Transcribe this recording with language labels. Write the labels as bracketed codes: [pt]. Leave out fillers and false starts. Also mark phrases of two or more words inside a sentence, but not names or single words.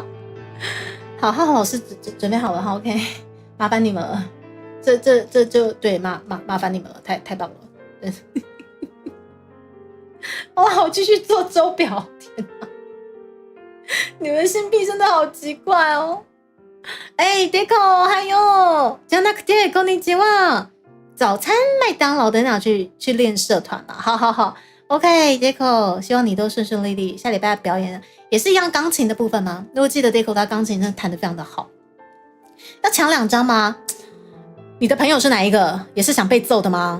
[zh] 好，浩浩老师准备好了哈 ，OK， 麻烦你们了。这就对，麻烦你们了，太棒了。好，我继续做周表。天哪， 你们新币真的好奇怪哦。哎 ，Deco， 还有， [ja] じゃなくてこんにちは。 [zh] 早餐麦当劳等等去练社团嘛，好好好 ，OK，Deco， 希望你都顺顺利利。下礼拜表演也是一样钢琴的部分吗？如果记得 Deco 他钢琴真的弹得非常的好。要抢2张吗？你的朋友是哪一个？也是想被揍的吗？